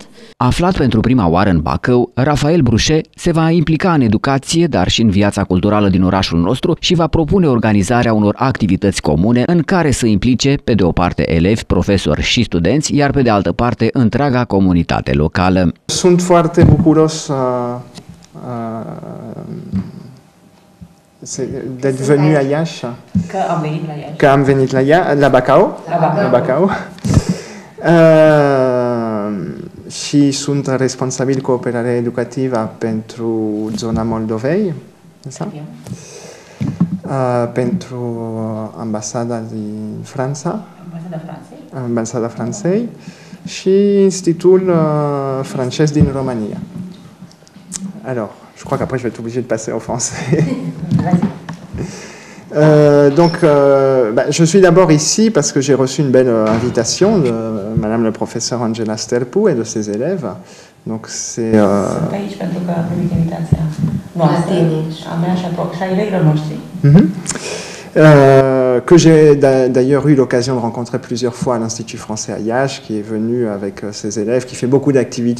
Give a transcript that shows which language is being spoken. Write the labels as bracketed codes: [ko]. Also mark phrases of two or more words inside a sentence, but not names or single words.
[ro] Aflat pentru prima oară în Bacău, Raphael Bruchet se va implica în educație, dar și în viața culturală din orașul nostru și va propune organizarea unor activități comune în care să implice, pe de o parte, elevi, profesori și studenți, iar pe de altă parte, întreaga comunitate locală. Sunt foarte bucuros [fr] d'être venu à Iași. [ro] Că am venit la Iași. La Bacău. La Bacău. Și sunt responsabil cooperare educativă pentru zona Moldovei. Pentru ambasada din Franța. Ambasada Franței. Și Institutul francez din România. [fr] Alors, je crois qu'après je vais être obligé de passer au français. Je suis d'abord ici parce que j'ai reçu une belle invitation de Madame le professeur Angela Stelpu et de ses élèves. Donc c'est que j'ai d'ailleurs eu l'occasion de rencontrer plusieurs fois à l'Institut français à Iași, qui est venu avec ses élèves, qui fait beaucoup d'activités.